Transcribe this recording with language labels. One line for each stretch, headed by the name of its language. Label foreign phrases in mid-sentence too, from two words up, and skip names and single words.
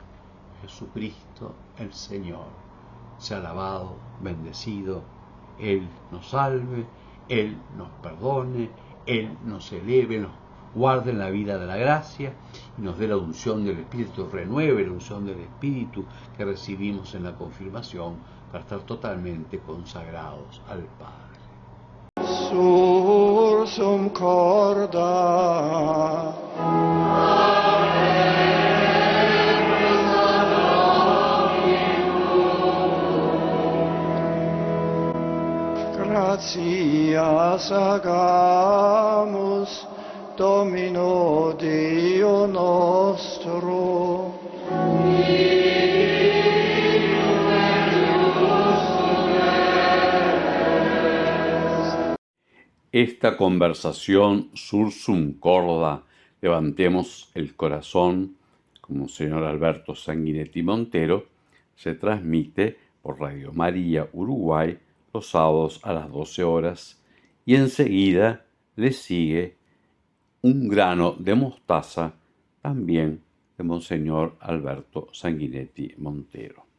Spanish: Jesucristo el Señor, sea alabado, bendecido, Él nos salve, Él nos perdone, Él nos eleve, nos guarde en la vida de la gracia y nos dé la unción del Espíritu, renueve la unción del Espíritu que recibimos en la confirmación para estar totalmente consagrados al Padre.
Latin: Sursum corda gratias agamus Domino Dio nostro.
Spanish: Esta conversación
Latin: sursum corda,
Spanish: levantemos el corazón, como señor Alberto Sanguinetti Montero, se transmite por Radio María Uruguay los sábados a las 12 horas y enseguida le sigue Un grano de mostaza, también de Monseñor Alberto Sanguinetti Montero.